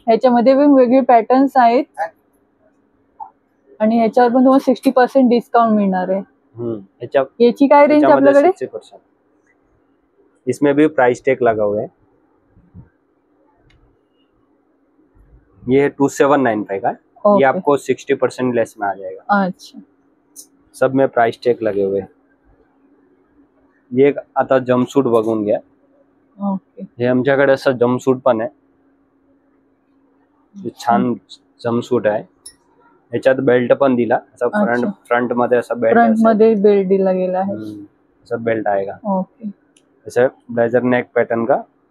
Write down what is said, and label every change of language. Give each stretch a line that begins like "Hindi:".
Marathi: ह्याच्यामध्ये पण वेगवेगळे पॅटर्न्स आहेत. आणि ह्याच्यावर पण तुम्हाला 60% डिस्काउंट मिळणार आहे. याची काय रेंज आपल्याकडे? 60%.
Hindi: इसमें भी प्राइस टैग लगा हुआ है. ये 2795 का. ये आपको 60% लेस में आ जाएगा. अच्छा. सब में प्राइस टैग लगे हुए.
Marathi: ये आता जम्पसूट बघून घ्या. ओके. हे आमच्याकडे असं जम्पसूट पण आहे. छान जम्पसूट आहे. याच्यात बेल्ट पण दिला, असं फ्रंट मध्ये असा बेल्ट. फ्रंट मध्ये बेल्ट दिला गेला आहे.
Hindi: ऐसा बेल्ट आएगा. ओके. ऐसे ब्लेजर नेक पैटर्न का.